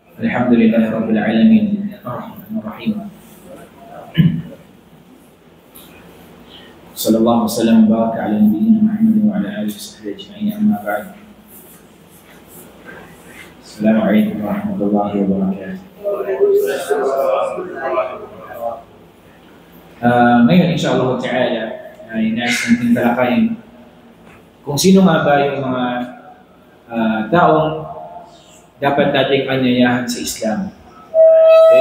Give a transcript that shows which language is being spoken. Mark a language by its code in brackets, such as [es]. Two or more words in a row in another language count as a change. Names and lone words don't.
[ar] الحمد لله رب العالمين. الرحمن الرحيم. صلى الله وسلم وبارك على نبينا محمد وعلى آله وصحبه أجمعين، أما بعد. السلام عليكم ورحمة الله وبركاته. [tl] Ngayon, [ar] إن شاء الله تعالى, [tl] ay nais natin talakayin kung sino nga ba yung mga taong dapat nating anyayahan sa Islam. Okay?